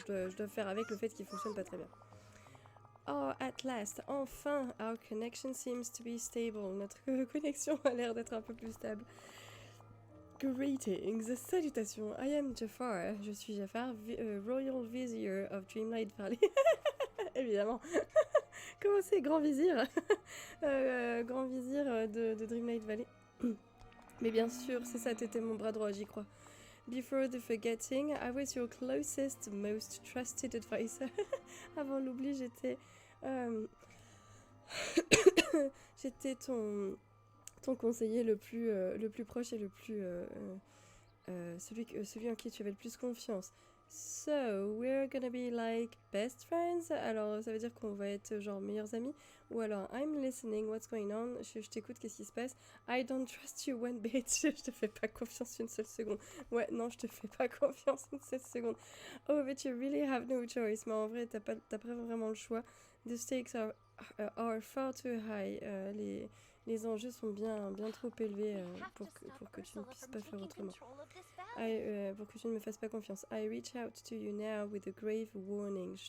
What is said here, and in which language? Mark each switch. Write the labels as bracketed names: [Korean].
[French] Je dois faire avec le fait qu'ils fonctionnent pas très bien. [English] Oh, at last, [French] enfin, [English] our connection seems to be stable. [French] Notre connexion a l'air d'être un peu plus stable. [English] Greetings, salutations, I am Jafar. [French] Je suis Jafar, [English] Royal Vizier of Dreamlight Valley. [French] Évidemment. Comment c'est, Grand Vizir? Grand Vizir de Dreamlight Valley. Mais bien sûr, c'est ça, t'étais mon bras droit, j'y crois. [English] Before the forgetting, I was your closest, most trusted advisor. [French] Avant l'oubli, j'étais... j'étais ton conseiller le plus proche et le plus... celui en qui tu avais le plus confiance. [English] So, we're gonna be like best friends. [French] Alors, ça veut dire qu'on va être genre meilleurs amis. Ou alors, [English] I'm listening, what's going on? [French] Je t'écoute, qu'est-ce qui se passe? [English] I don't trust you one bit. [French] Je te fais pas confiance une seule seconde. Ouais, non, je te fais pas confiance une seule seconde. [English] Oh, but you really have no choice. [French] Mais en vrai, t'as pas vraiment le choix. [English] The stakes are far too high. [French] Les enjeux sont bien trop élevés pour que tu ne puisses pas faire autrement. Pour que tu ne me fasses pas confiance. [English] I reach out to you now with a grave warning.